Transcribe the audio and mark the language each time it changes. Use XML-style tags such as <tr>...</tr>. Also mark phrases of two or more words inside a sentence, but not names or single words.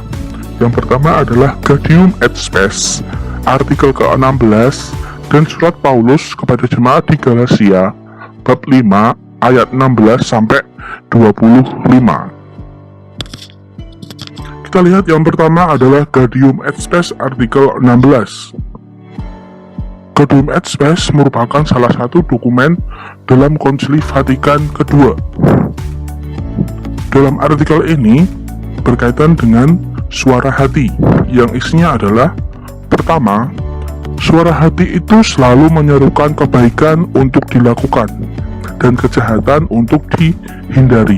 <id>Yang pertama adalah Gaudium et Spes, artikel ke-16, dan surat Paulus kepada jemaat di Galatia, bab 5, ayat 16 sampai 25. Kita lihat yang pertama adalah Gaudium et Spes, artikel 16. Gaudium et Spes merupakan salah satu dokumen dalam Konsili Vatikan kedua. Dalam artikel ini berkaitan dengan suara hati yang isinya adalah: pertama, suara hati itu selalu menyerukan kebaikan untuk dilakukan dan kejahatan untuk dihindari.</id>